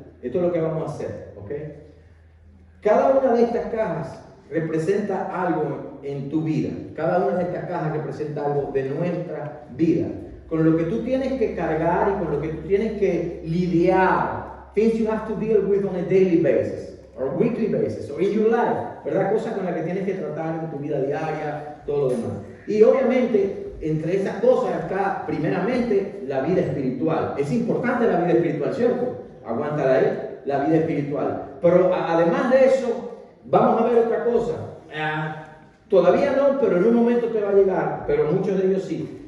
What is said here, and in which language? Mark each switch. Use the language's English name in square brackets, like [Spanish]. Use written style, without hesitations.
[Spanish] Esto es lo que vamos a hacer, ¿ok? Cada una de estas cajas representa algo en tu vida. Cada una de estas cajas representa algo de nuestra vida. Con lo que tú tienes que cargar y con lo que tú tienes que lidiar. [English] Things you have to deal with on a daily basis, or weekly basis, or in your life. [Spanish] ¿Verdad? Cosas con las que tienes que tratar en tu vida diaria, todo lo demás. Y obviamente, entre esas cosas está, primeramente, la vida espiritual. Es importante la vida espiritual, ¿cierto? Aguántala ahí, la vida espiritual. Pero además de eso, vamos a ver otra cosa. Todavía no, pero en un momento te va a llegar, pero muchos de ellos sí.